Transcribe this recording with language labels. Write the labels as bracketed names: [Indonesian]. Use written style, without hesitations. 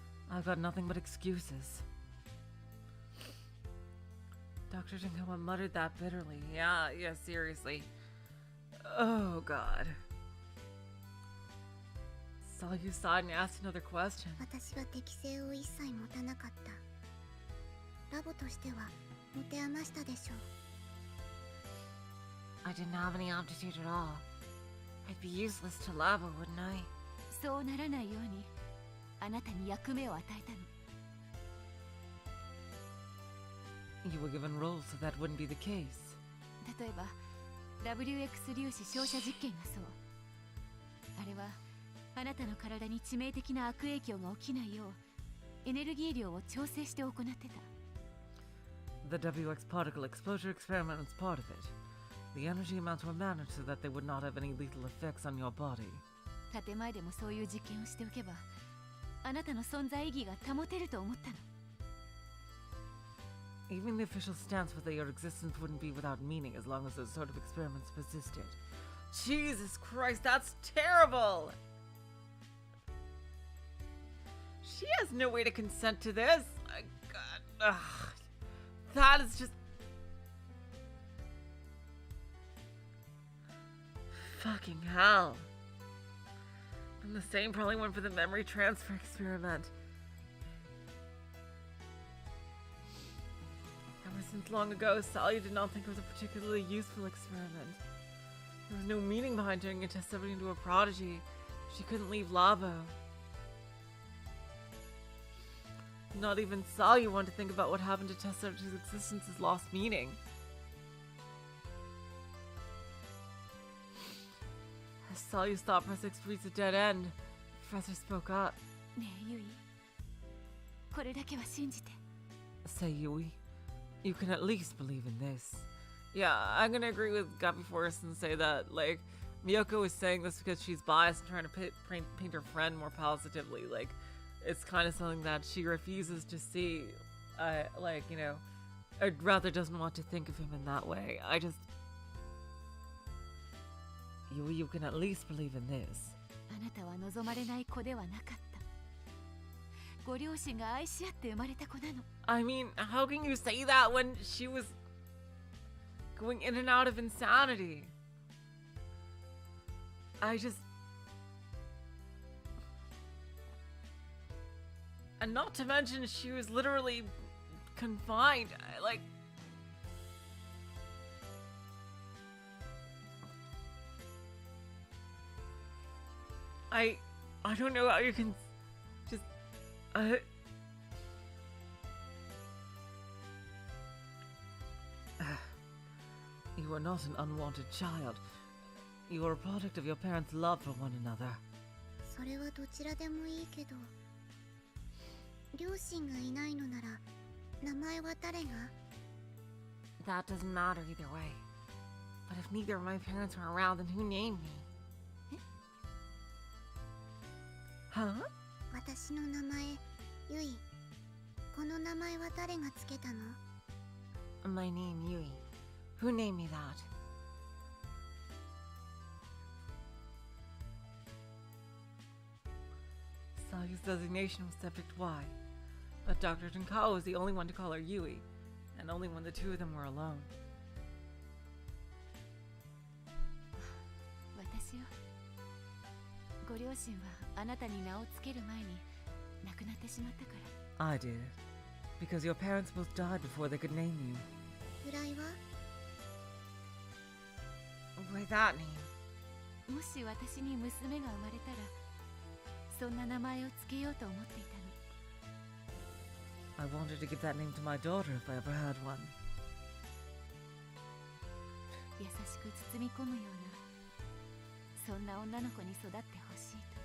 [English] I've got nothing but excuses. Dr. Jinkawa muttered that bitterly. Yeah, seriously. Oh, God. Saw you sighed and asked another question. [Japanese] 私は適性を一切持たなかった。ラボとしては持て余したでしょう。 [English] I didn't have any aptitude at all. I'd be useless to Labo, wouldn't I? [Japanese] そうならないようにあなたに役目を与えたの。 [English] You were given roles so that wouldn't be the case. [Japanese] 例えば WX 粒子照射実験がそう。あれはあなたの体に致命的な悪影響が起きないようエネルギー量を調整して行ってた。 [English] The WX particle exposure experiment was part of it. The energy amounts were managed so that they would not have any lethal effects on your body. [Japanese] 建前でもそういう実験をしておけばあなたの存在意義が保てると思ったの。 [English] Even the official stance was that your existence wouldn't be without meaning as long as those sort of experiments persisted. Jesus Christ, that's terrible! She has no way to consent to this. My God. Ugh. That is just... Fucking hell. And the same probably went for the memory transfer experiment. Ever since long ago, Sally did not think it was a particularly useful experiment. There was no meaning behind turning a test subject into a prodigy. She couldn't leave Labo. Not even Sally wanted to think about what happened to test subjects whose existence has lost meaning. As Salyu's thought process reached a dead end, the professor spoke up. [Japanese] ねえユイ、これだけは信じて。 [English] Say, Yui, you can at least believe in this. Yeah, I'm gonna agree with Gappy Forrest and say that, like, Miyoko is saying this because she's biased and trying to paint her friend more positively. Like, it's kind of something that she refuses to see. Like, you know, or rather doesn't want to think of him in that way. I just... Yui, you can at least believe in this. [Japanese] あなたは望まれない子ではなかった。ご両親が愛し合って生まれた子なの。 [English] I mean, how can you say that when she was going in and out of insanity? I just... And not to mention, she was literally confined. Like... I don't know how you can just... You are not an unwanted child. You are a product of your parents' love for one another. [Japanese] それはどちらでもいいけど、両親がいないのなら名前は誰が？ [English] That doesn't matter either way. But if neither of my parents are around, then who named me? Huh? [Japanese] 私の名前、ユイ。この名前は誰がつけたの？ [English] My name, Yui. Who named me that? Sayu's designation was subject Y, but Dr. Tenkawa was the only one to call her Yui, and only when the two of them were alone. [Japanese] 私よ。ご両親はあなたに名をつける前に亡くなってしまったから。 [English] I did. Because your parents both died before they could name you. [Japanese] 由来は？ [English] Why that name? [Japanese] もし私に娘が生まれたら、そんな名前をつけようと思っていたの。 [English] I wanted to give that name to my daughter if I ever had one. [Japanese] 優しく包み込むような、そんな女の子に育ってほしいと。